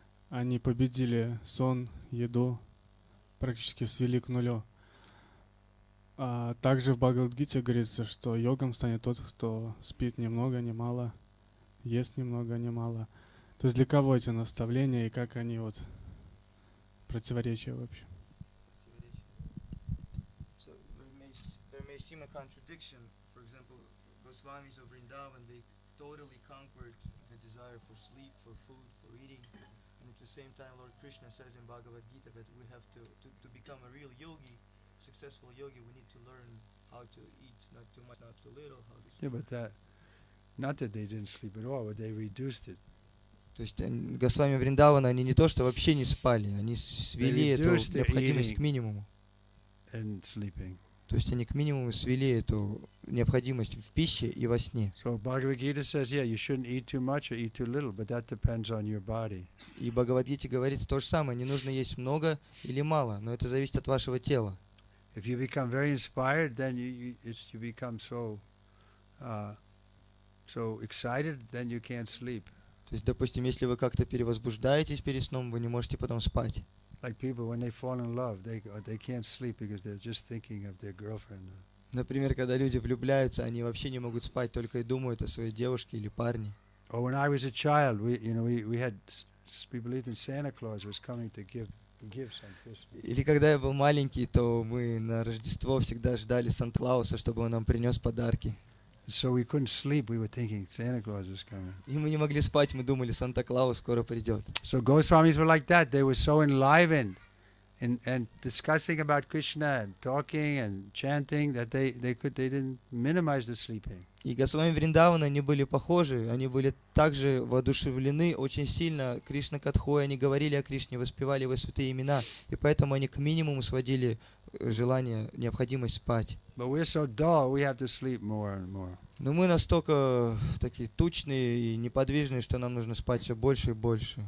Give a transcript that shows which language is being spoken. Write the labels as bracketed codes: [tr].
[ru] Они победили сон, еду, практически свели к нулю. А также в Бхагавад-гите говорится, что йогом станет тот, кто спит ни много, ни мало, ест ни много, ни мало. То есть для кого эти наставления и как они вот противоречия вообще? [en] So there may seem a contradiction. For example, Goswamis of Vrindavan, they totally conquered the desire for sleep, for food, for eating. And at the same time, Lord Krishna says in Bhagavad Gita that we have to become a real yogi, successful yogi, we need to learn how to eat, not too much, not too little, how to sleep. Yeah, but not that they didn't sleep at all, but they reduced it. [ru] То есть Госвами Вриндавана, они не то, что вообще не спали, они свели эту необходимость к минимуму. [en] And sleeping. [ru] То есть они к минимуму свели эту необходимость в пище и во сне. [en] So Bhagavad Gita says, yeah, you shouldn't eat too much or eat too little, but that depends on your body. [ru] И в Бхагавад-гите говорится то же самое, не нужно есть много или мало, но это зависит от вашего тела. [en] If you become very inspired, then you become so excited, then you can't sleep. [ru] То есть, допустим, если вы как-то перевозбуждаетесь перед сном, вы не можете потом спать. [en] Like people, when they fall in love, they can't sleep because they're just thinking of their girlfriend. [ru] Например, когда люди влюбляются, они вообще не могут спать, только и думают о своей девушке или парне. [en] Or when I was a child, we believed in Santa Claus was coming to give gifts on Christmas. [ru] Или когда я был маленький, то мы на Рождество всегда ждали Санта-Клауса, чтобы он нам принес подарки. [en] So we couldn't sleep. We were thinking Santa Claus is coming. [ru] И мы не могли спать, мы думали, Санта-Клаус скоро придет. [en] So Goswamis were like that. They were so enlivened and discussing about Krishna and talking and chanting that they didn't minimize the sleeping. [ru] И Госвами Вриндавана, они были похожи, они были также воодушевлены очень сильно Кришна Катхой, они говорили о Кришне, воспевали его святые имена, и поэтому они к минимуму сводили желание, необходимость спать. [en] But we're so dull, we have to sleep more and more. [ru] Но мы настолько такие тучные и неподвижные, что нам нужно спать все больше и больше.